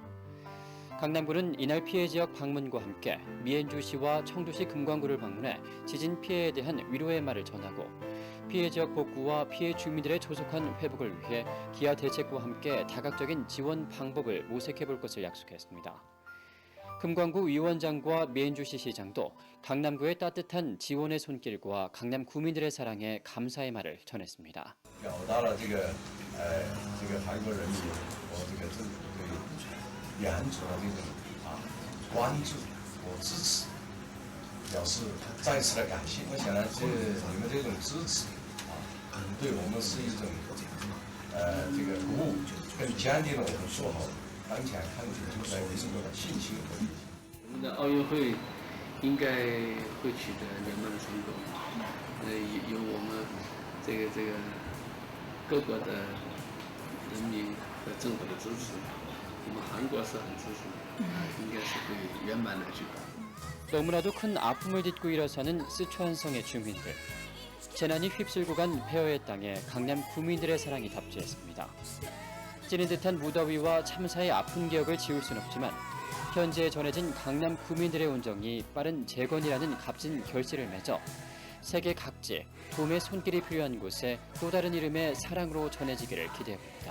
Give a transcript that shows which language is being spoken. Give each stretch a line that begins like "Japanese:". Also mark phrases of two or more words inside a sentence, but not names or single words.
Korean: 강남구는 이날 피해 지역 방문과 함께 미엔주시와 청주시 금광구를 방문해 지진 피해에 대한 위로의 말을 전하고 피해 지역 복구와 피해 주민들의 조속한 회복을 위해 기아 대책과 함께 다각적인 지원 방법을 모색해 볼 것을 약속했습니다. 금광구 위원장과 미엔주시 시장도 강남구의 따뜻한 지원의 손길과 강남 구민들의 사랑에 감사의 말을 전했습니다.
Chinese: 表达了这个韩国人民和这个政府对援助的这种关注和支持，表示再次的感谢。我想呢，你们这种支持对我们是一种鼓舞，更坚定了我们做好当前抗击救灾工作的信心和决心。我们的奥运会应该会取得圆满的成功，有我们这个各国的人民和政府的支持， 我们韩国是很支持的，应该是会圆满的举办。
Korean: 너무나도 큰 아픔을 딛고 일어서는 스촨성의 주민들. 재난이 휩쓸고 간 폐허의 땅에 강남 구민들의 사랑이 답지했습니다. 찌는 듯한 무더위와 참사의 아픈 기억을 지울 순 없지만 현재 전해진 강남 구민들의 온정이 빠른 재건이라는 값진 결실을 맺어 세계 각지 도움의 손길이 필요한 곳에 또 다른 이름의 사랑으로 전해지기를 기대해봅니다.